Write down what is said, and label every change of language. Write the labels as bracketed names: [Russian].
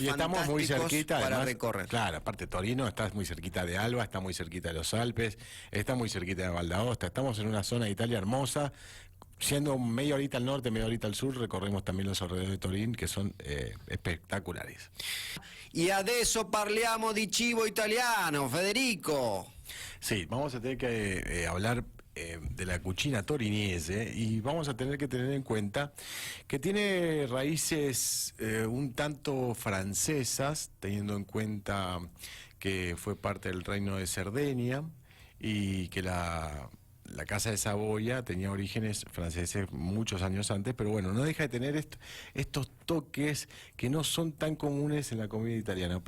[Spanish] Y estamos fantásticos muy cerquita, para además, recorrer. Claro, aparte Torino, está muy cerquita de Alba, está muy cerquita de los Alpes, está muy cerquita de Val d'Aosta, estamos en una zona de Italia hermosa. Siendo media horita al norte, media horita al sur, recorremos también los alrededores de Turín, que son espectaculares. [Italian] Y adesso parliamo di cibo italiano, Federico. [Spanish] Sí, vamos a tener que hablar de la cucina torinese y vamos a tener que tener en cuenta que tiene raíces un tanto francesas, teniendo en cuenta que fue parte del reino de Cerdeña y que la Casa de Saboya tenía orígenes franceses muchos años antes, pero bueno, no deja de tener estos toques que no son tan comunes en la comida italiana.